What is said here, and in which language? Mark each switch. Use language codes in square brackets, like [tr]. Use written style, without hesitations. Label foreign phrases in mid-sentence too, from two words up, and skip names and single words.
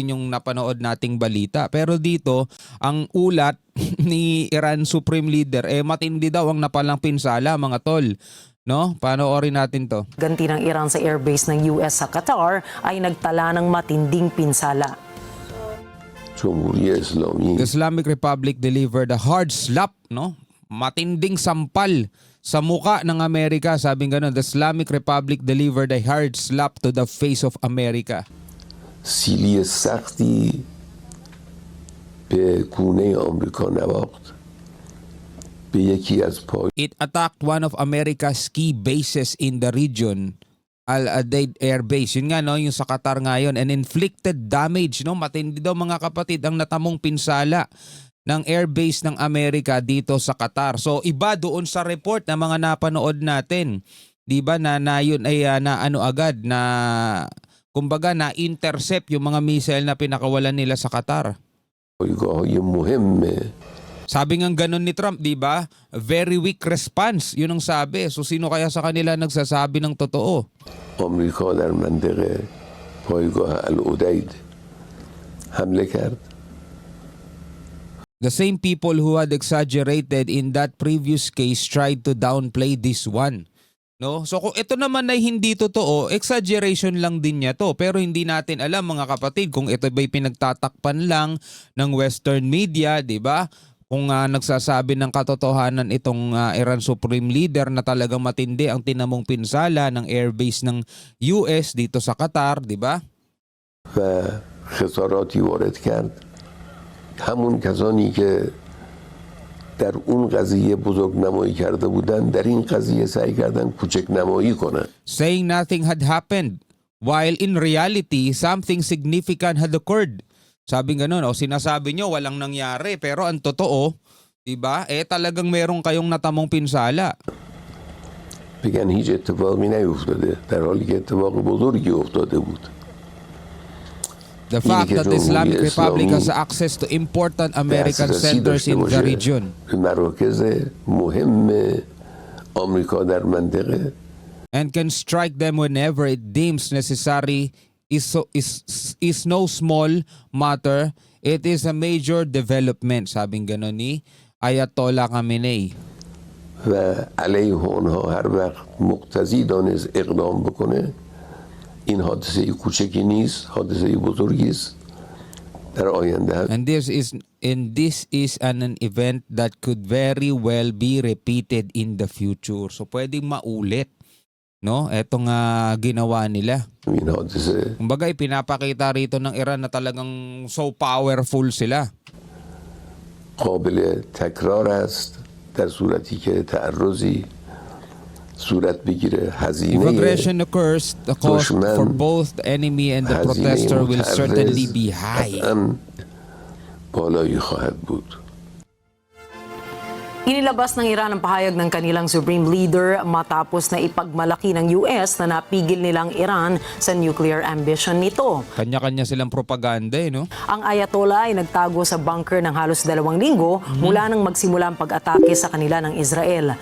[tl] Yun yung napanood nating balita. Pero dito, ang ulat ni Iran Supreme Leader matindi daw ang napalang pinsala, mga tol. No? Panoorin natin 'to. Ganti ng Iran sa airbase ng US sa Qatar ay nagtala ng matinding pinsala. [fa] جمهوری اسلامی [en] The Islamic Republic delivered a hard slap, no? [tl] Matinding sampal sa muka ng Amerika, sabing gano'n. [en] The Islamic Republic delivered a hard slap to the face of America. [fa] سیلی سختی به گونه آمریکا نواخت به یکی از پای [en] It attacked one of America's key bases in the region, Al-Udeid Air Base. [tl] Yun nga, no, yung sa Qatar ngayon, [en] and inflicted damage, [tl] no? Matindi daw, mga kapatid, ang natamong pinsala ng airbase ng Amerika dito sa Qatar. So iba doon sa report na mga napanood natin, 'di ba, na yun ay na ano agad na kumbaga na intercept yung mga missile na pinakawalan nila sa Qatar. [fa] پایگاه‌های مهم [tl] Sabi nga ganun ni Trump, 'di ba? [en] Very weak response, [tl] yun ang sabi. So sino kaya sa kanila nagsasabi ng totoo? [fa] آمریکا در منطقه پایگاه العدید حمله کرد. [en] The same people who had exaggerated in that previous case tried to downplay this one. [tl] No? So kung ito naman ay hindi totoo, exaggeration lang din niya to. Pero hindi natin alam, mga kapatid, kung ito ba'y pinagtatakpan lang ng [en] Western media, [tl] 'di ba? Kung nagsasabi ng katotohanan itong Iran Supreme Leader na talagang matindi ang tinamong pinsala ng airbase ng US dito sa Qatar, 'di ba? [fa] و خساراتی وارد کرد. همون کسانی که در اون قضیه بزرگ نمایی کرده بودن در این قضیه سعی کردن کوچک نمایی کنن. [en] Saying nothing had happened while in reality something significant had occurred. [tl] Sabi ganun, sinasabi nyo walang nangyari pero ang totoo, 'di ba? Talagang meron kayong natamong pinsala. [fa] بگن هیچ اتفاقی نیفتاده در حالی که اتفاق بزرگی افتاده بود. [en] The fact that the Islamic Republic has access to important American centers in the region [fa] به مراکز مهم آمریکا در منطقه [en] and can strike them whenever it deems necessary is no small matter. It is a major development, [tl] sabing gano'n ni Ayatollah Khamenei. [fa] و علیه اونها هر وقت مقتضی دانست اقدام بکنه این حادثه کوچکی نیست، حادثه بزرگی است در آینده. [en] And this is an event that could very well be repeated in the future. [tl] So pwedeng maulit, no? Etong ginawa nila. [fa] این حادثه [tl] Kumbaga ipinapakita rito ng Iran na talagang [en] so powerful [tl] sila. [fa] قابل تکرار است در صورتی که تعرضی صورت بگیره. [en] If [fa] هزینه [en] aggression occurs, the cost for both the enemy and the protester will certainly be high. [fa] قطعاً بالایی خواهد بود. [tl] Inilabas ng Iran ang pahayag ng kanilang Supreme Leader matapos na ipagmalaki ng US na napigil nilang Iran sa [en] nuclear ambition [tl] nito. Kanya-kanya silang propaganda, no? Ang Ayatollah ay nagtago sa bunker ng halos 2 linggo mula nang magsimula ang pag-atake sa kanila ng Israel.